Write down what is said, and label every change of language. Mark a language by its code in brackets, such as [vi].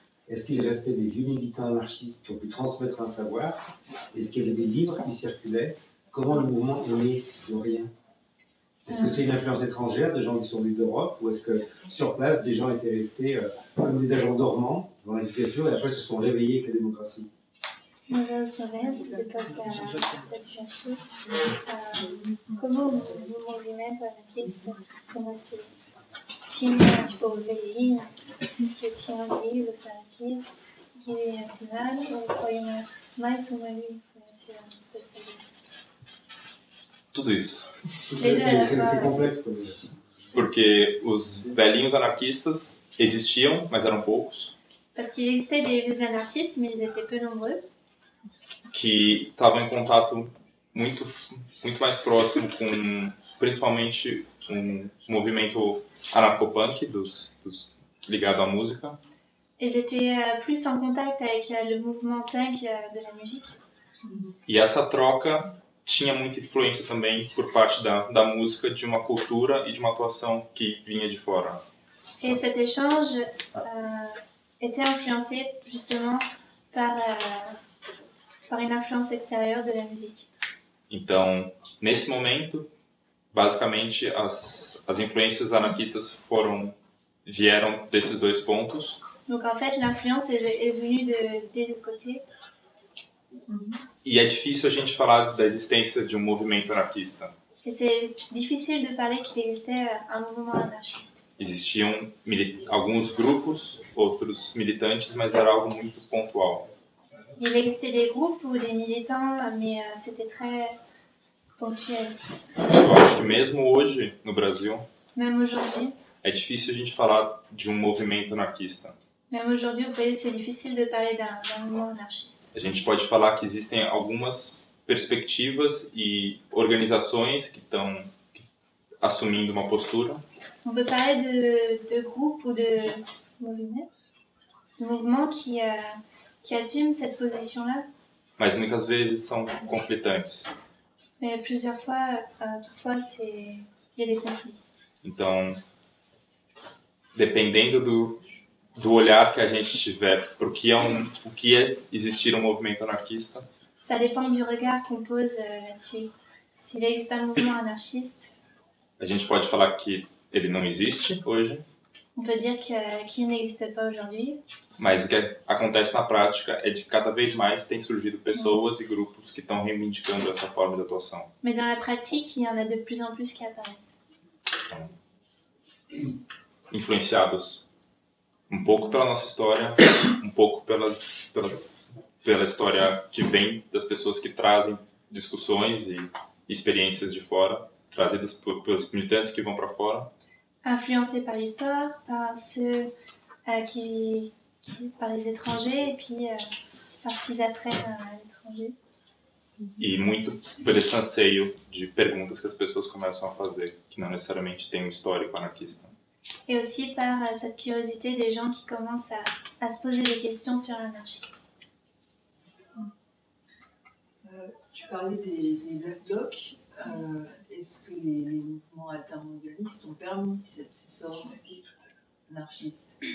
[fr] Est-ce qu'il restait des vieux militants anarchistes qui ont pu transmettre un savoir? Est-ce qu'il y avait des livres qui circulaient? Comment le mouvement est né de rien? Est-ce que c'est une influence étrangère, des gens qui sont venus d'Europe, ou est-ce que sur place, des gens étaient restés comme des agents dormants dans la dictature et après se sont réveillés avec la démocratie? [pt] Nos anos 90, depois da dictadura, como o movimento anarquista nasceu? Tinha, tipo, velhinhos que tinham livros anarquistas que ensinaram, ou foi mais uma influência posterior? Tudo isso. [fr] C'est complexe. [pt] Porque os velhinhos anarquistas existiam, mas eram poucos, [fr] Parce qu'il existait des vieux anarchistes, mais ils étaient peu nombreux, [pt] que estavam em contato muito mais próximo com, principalmente, um movimento anarcopunk ligado à música. [fr] ils étaient plus en contact avec le mouvement punk de la musique. [pt] E essa troca tinha muita influência também por parte da música, de uma cultura e de uma atuação que vinha de fora. [fr] Et cet échange était influencé justement par une influence extérieure de la musique. [pt] Então, nesse momento, basicamente, as influências anarquistas vieram desses dois pontos. [fr] Donc en fait, l'influence est venue des deux côtés. [pt] E é difícil a gente falar da existência de um movimento anarquista. [fr] Et c'est difficile de parler qu'il existait un mouvement anarchiste. [pt] Existiam alguns grupos, outros militantes, mas era algo muito pontual. [fr] Il existait des groupes ou des militants, mais c'était très ponctuel. [pt] Eu acho que mesmo hoje, no Brasil, [fr] Même aujourd'hui, [pt] é difícil a gente falar de um movimento anarquista. [fr] même aujourd'hui au pays, c'est difficile de parler d'un mouvement anarchiste. [pt] A gente pode falar que existem algumas perspectivas e organizações que estão assumindo uma postura, [fr] On peut parler de groupes ou de mouvements qui assument cette position-là, [pt] mas muitas vezes são conflitantes. [fr] mais plusieurs fois, parfois, il y a des conflits. [pt] Então, dependendo do olhar que a gente tiver para o que é existir um movimento anarquista, [fr] Ça dépend du regard qu'on pose là-dessus. S'il existe un mouvement anarchiste, [pt] A gente pode falar que ele não existe hoje, [fr] on peut dire qu'il n'existe pas aujourd'hui. [pt] mas o que acontece na prática é de que cada vez mais tem surgido pessoas e grupos que estão reivindicando essa forma de atuação. [fr] Mais dans la pratique, il y en a de plus en plus qui apparaissent. [pt] Influenciados um pouco pela nossa história, um pouco pela história que vem das pessoas que trazem discussões e experiências de fora, trazidas pelos militantes que vão para fora. [fr] Influencés par l'histoire, par ceux par les étrangers et puis par ce qu'ils apprennent à l'étranger. [pt] E muito por esse anseio de perguntas que as pessoas começam a fazer, que não necessariamente tem um histórico anarquista. [fr] Et aussi par cette curiosité des gens qui commencent à se poser des questions sur l'anarchie. Tu parlais des Black Blocs. Est-ce que les mouvements altermondialistes ont permis cet essor anarchiste?